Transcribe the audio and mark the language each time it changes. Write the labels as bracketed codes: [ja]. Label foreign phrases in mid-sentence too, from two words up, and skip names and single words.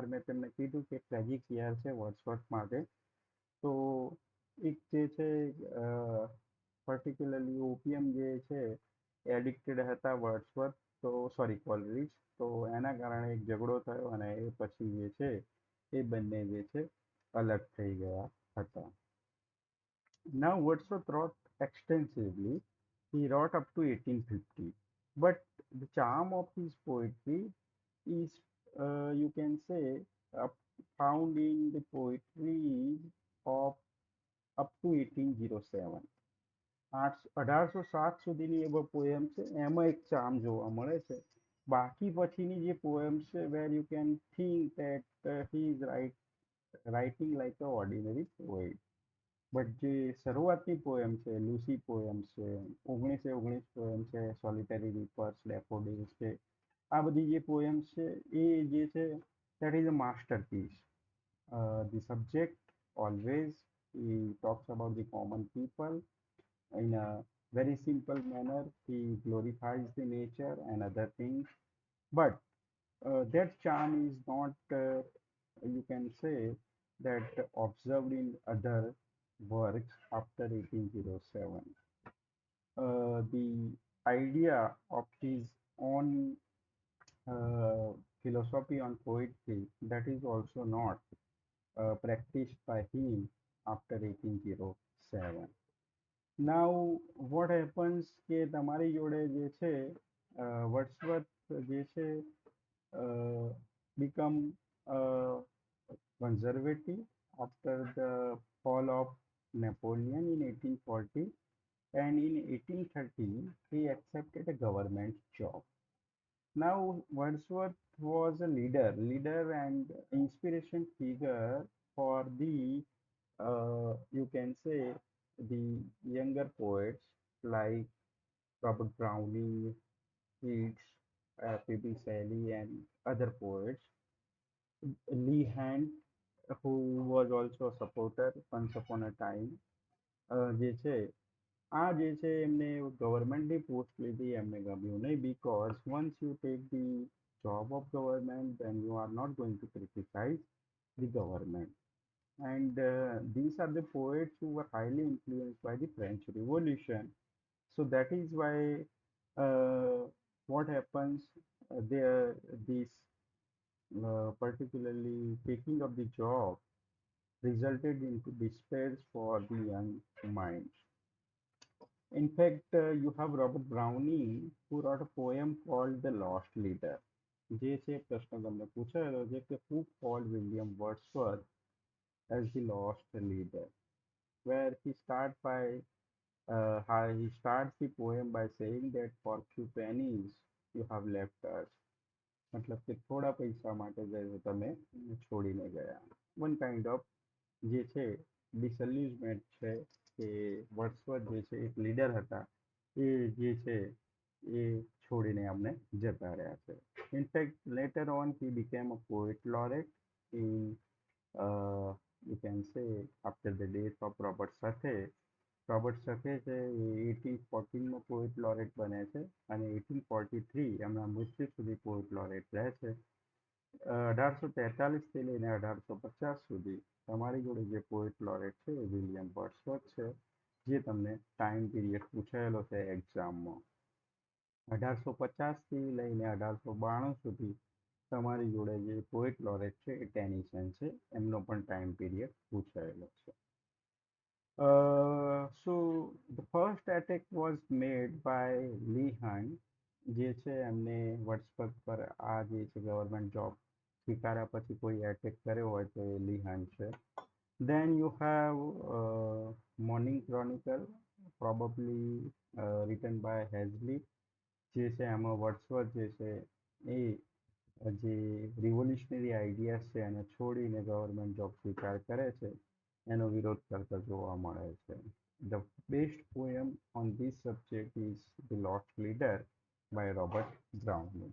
[gu] મેં તમને કીધું કે [en] tragic year [gu] છે વર્ડસવર્થ માટે. તો એક જે છે [en] particularly opium [gu] જે છે એડિક્ટેડ હતા વર્ડસવર્થ તો સોરી કોલરીજ. તો એના કારણે એક ઝઘડો થયો અને એ પછી જે છે એ બંને જે છે અલગ થઈ ગયા હતા. [en] Now Wordsworth wrote extensively. He wrote up to 1850. But the charm of his poetry is, you can say, found in the poetry of up to 1807. [gu] 1807 સુધીની એ પોએમ છે એમાં એક ચામ જોવા મળે છે. બાકી પછીની જે પોએમ્સ છે [en] where you can think that he is writing like a ordinary poet. [gu] બટ જે શરૂઆતની પોએમ છે લૂસી પોએમ છે 1919 પોએમ છે સોલિટરી રીપર્સ ડેફોડિલ્સ છે આ બધી જે પોએમ્સ છે એ જે છે [en] that is a masterpiece. The subject always he talks about the common people in a very simple manner. He glorifies the nature and other things, but that charm is not, you can say, that observed in other works after 1807. The idea of his own philosophy on poetry that is also not practiced by him after 1807. Now what happens [gu] કે તમારી જોડે જે છે વર્ડસવર્થ જે છે [en] become conservative after the fall of Napoleon in 1840, and in 1830 he accepted a government job. Now Wordsworth was a leader and inspiration figure for the you can say the younger poets like Robert Browning, Keats, P.B. Shelley, and other poets. Lee Hand, who was also a supporter once upon a time, [gu] જે છે આ જે છે એમને ગવર્મેન્ટની પોસ્ટ લીધી એમને ગમ્યું નહીં [en] because once you take the job of government then you are not going to criticize the government. And these are the poets who were highly influenced by the French Revolution. So that is why what happens there, this particularly taking up the job resulted into despair for the young minds. In fact, you have Robert Browning who wrote a poem called The Lost Leader. [gu] જે છે પ્રશ્ન તમને પૂછાયેલો છે કે [en] who called William Wordsworth as the lost leader, where he starts the poem by saying that for few pennies you have left us. [gu] मतलब કે થોડા પૈસા માટે જે છે તમે છોડીને ગયા. [en] One kind of [gu] જે છે ડિસલ્યુઝમેન્ટ છે કે વર્ડસવર્થ જે છે એક લીડર હતા એ જે છે એ છોડીને અમને જતા રહ્યા છે. [en] in fact later on he became a poet laureate in you can say after the death of Robert Sathe. [gu] રોબર્ટ સકે છે એ 1814માં પોએટ લોરેટ બને છે અને 1843 એમના મૃત્યુ સુધી પોએટ લોરેટ રહે છે. 1843થી લઈને 1850 સુધી તમારી જોડે જે પોએટ લોરેટ છે એ વિલિયમ વર્ડસવર્થ છે, જે તમને ટાઈમ પીરિયડ પૂછાયેલો છે એક્ઝામમાં. 1850થી લઈને 1892 સુધી તમારી જોડે જે પોએટ લોરેટ છે એ ટેનિસન છે, એમનો પણ ટાઈમ પીરિયડ પૂછાયેલો છે. [en] So the first attack was made by Lee Hunt, [gu] જે છે એમને વર્ડસવર્થ પર આ જે છે ગવર્મેન્ટ જોબ સ્વીકાર્યા પછી કોઈ એટેક કર્યો હોય તો એ લી હન્ટ છે. [en] Then you have Morning Chronicle, probably written by Hazlitt, [gu] જે છે એમાં વર્ડસવર્થ જે છે એ જે રિવોલ્યુશનરી આઈડિયાઝ છે એને છોડીને ગવર્મેન્ટ જોબ સ્વીકાર કરે છે એનો વિરોધ કરતા જોવા મળે છે. [en] The best poem on this subject is The Lost Leader by Robert Browning.